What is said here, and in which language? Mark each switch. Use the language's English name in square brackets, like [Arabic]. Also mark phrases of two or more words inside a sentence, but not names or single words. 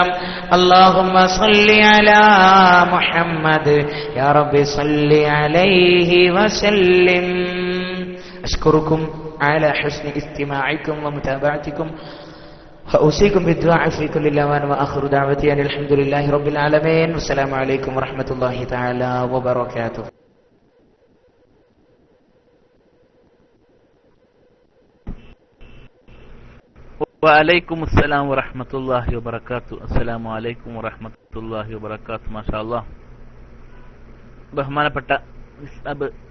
[Arabic] اللهم صل على محمد يا رب صل عليه وسلم. أشكركم على حسن استماعكم ومتابعتكم وأوصيكم بالدعاء في كل الأوان وآخر دعوتي أن الحمد لله رب العالمين والسلام عليكم ورحمة الله تعالى وبركاته. وعليكم السلام ورحمة الله وبركاته. السلام عليكم ورحمة الله وبركاته. ما شاء الله. ബഹുമാനപ്പെട്ട